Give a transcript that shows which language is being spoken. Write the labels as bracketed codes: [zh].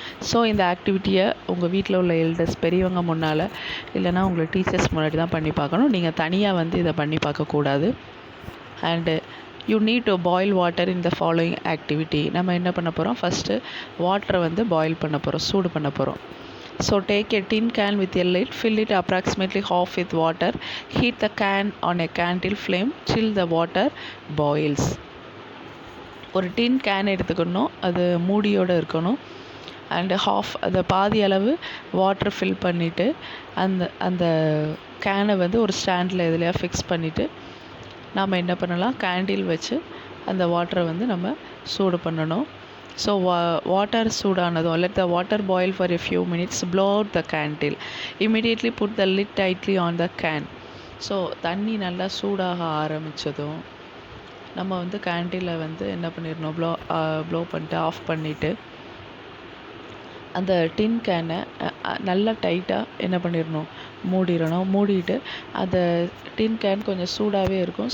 [ta] So இந்த ஆக்டிவிட்டியை உங்கள் வீட்டில் உள்ள எல்டர்ஸ் பெரியவங்க முன்னால் இல்லைனா உங்களை டீச்சர்ஸ் முன்னாடி தான் பண்ணி பார்க்கணும். நீங்கள் தனியாக வந்து இதை பண்ணி பார்க்கக்கூடாது. [en] And you need to boil water in the following activity. [ta] நம்ம என்ன பண்ண போகிறோம், ஃபஸ்ட்டு வாட்டரை வந்து பாயில் பண்ண போகிறோம், சூடு பண்ண போகிறோம். [en] So take a tin can with a lid, fill it approximately half with water, heat the can on a candle flame till the water boils. [ta] ஒரு tin can எடுத்துக்கணும், அது மூடியோடு இருக்கணும். அண்டு அந்த பாதி அளவு வாட்டர் ஃபில் பண்ணிவிட்டு அந்த கேனை வந்து ஒரு ஸ்டாண்டில் எதுலையா ஃபிக்ஸ் பண்ணிவிட்டு நாம் என்ன பண்ணலாம், கேண்டில் வச்சு அந்த வாட்டரை வந்து நம்ம சூடு பண்ணணும். [en] so [ta] வாட்டர் சூடானதும் [en] let the water boil for a few minutes, blow out the candle, immediately put the lid tightly on the can. [ta] So தண்ணி நல்லா சூடாக ஆரம்பித்ததும் நம்ம வந்து கேண்டிலை வந்து என்ன பண்ணிடணும், ப்ளோ பண்ணிட்டு ஆஃப் பண்ணிவிட்டு அந்த டின் கேனை நல்லா டைட்டாக என்ன பண்ணிடணும், மூடிட்டு அந்த டின் கேன் கொஞ்சம் சூடாகவே இருக்கும்.